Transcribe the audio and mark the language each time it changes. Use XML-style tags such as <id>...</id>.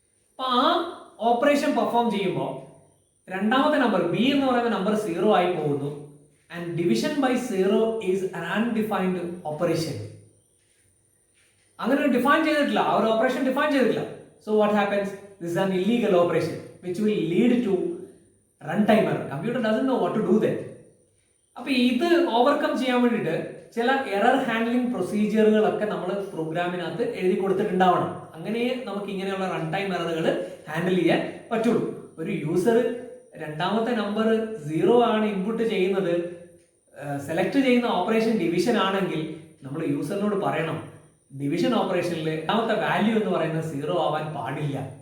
<ml>അപ്പൊ ആ operation perform ചെയ്യുമ്പോൾ രണ്ടാമത്തെ നമ്പർ ബി എന്ന് പറയുന്ന നമ്പർ 0 ആയി പോകുന്നു.</ml> <en>And division by 0 is an undefined operation.</en> <ml>അങ്ങനെ ഡിഫൈൻ ചെയ്തിട്ടില്ല, ആ ഒരു ഓപ്പറേഷൻ ഡിഫൈൻ ചെയ്തിട്ടില്ല.</ml> <en>So what happens? This is an illegal operation which will lead to runtime error. Computer doesn't know what to do then.</en> <ml>അപ്പോൾ ഇത് overcome ചെയ്യാൻ വേണ്ടിയിട്ട് ചില എറർ ഹാൻഡ്ലിംഗ് പ്രൊസീജിയറുകളൊക്കെ നമ്മൾ പ്രോഗ്രാമിനകത്ത് എഴുതി കൊടുത്തിട്ടുണ്ടാവണം. അങ്ങനെ നമുക്ക് ഇങ്ങനെയുള്ള റൺ ടൈം എററുകൾ ഹാൻഡിൽ ചെയ്യാൻ പറ്റുള്ളൂ. ഒരു യൂസർ രണ്ടാമത്തെ നമ്പർ 0 ആണ് ഇൻപുട്ട് ചെയ്യുന്നത്, സെലക്ട് ചെയ്യുന്ന ഓപ്പറേഷൻ ഡിവിഷൻ ആണെങ്കിൽ നമ്മൾ യൂസറിനോട് പറയണം, ഡിവിഷൻ ഓപ്പറേഷനിൽ രണ്ടാമത്തെ വാല്യൂ എന്ന് പറയുന്നത് 0 ആവാൻ പാടില്ല.</ml>